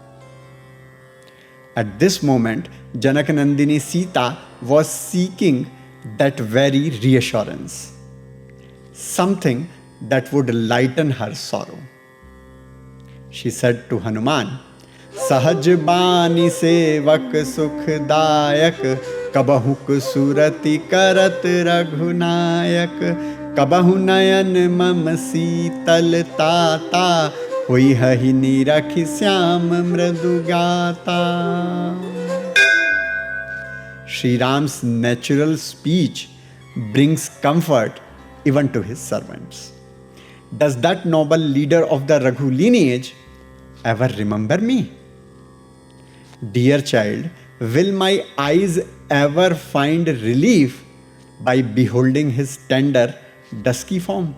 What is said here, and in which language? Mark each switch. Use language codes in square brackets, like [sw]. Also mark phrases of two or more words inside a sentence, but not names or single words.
[en] At this moment, Janakanandini Sita was seeking that very reassurance, something that would lighten her sorrow. She said to Hanuman, [awa] "सहज बानि सेवक सुखदायक, कबहुँक सुरति करत रघुनायक, कबहुँ नयन मम सीतल ताता, होइ हहि निरखि स्याम मृदुगाता." [en] Sri Ram's natural speech brings comfort even to his servants. Does that noble leader of the Raghu lineage ever remember me? Dear child, will my eyes ever find relief by beholding his tender, dusky form?